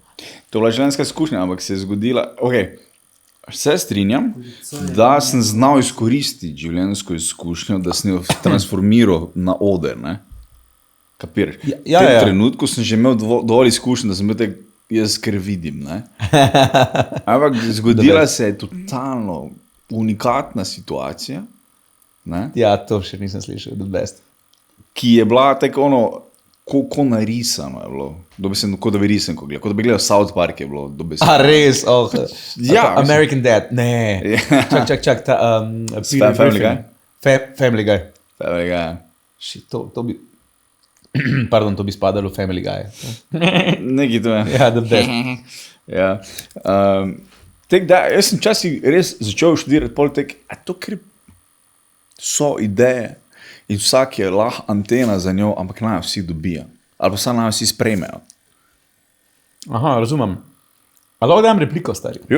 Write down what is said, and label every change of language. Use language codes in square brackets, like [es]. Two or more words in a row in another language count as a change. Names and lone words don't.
[sl] To je bila življenjska izkušnja, ampak se je zgodila, ok, se strinjam, da sem znal izkoristiti življenjsko izkušnjo, da sem jo transformiral na oder, ne? Kapiraš? V tem trenutku sem že imel dovolj izkušnje, da sem bil tek, jaz ker vidim, ne? Ampak zgodila se je totalno unikatna situacija, ne? Ja, to še nisem slišal, [en] the best. [sl] Ki je bila tako ono, ko narisano je bilo, kot da bi risanko gledal, kot da bi gledal South Park je bilo. A res, ja, American Dad, ne. Čak, ta Family Guy? Family Guy. Family Guy. To bi... Pardon, to bi spadalo Family Guy. Nekaj to je. Ja, [en] the best. [sl] Ja. Jaz sem časih res začel študirati politik, a to ker so ideje in vsak je lahko antena za njo, ampak naj vsi dobijo. Ali pa naj vsi sprejmejo. Aha, razumem. A lahko dajem repliko, stari?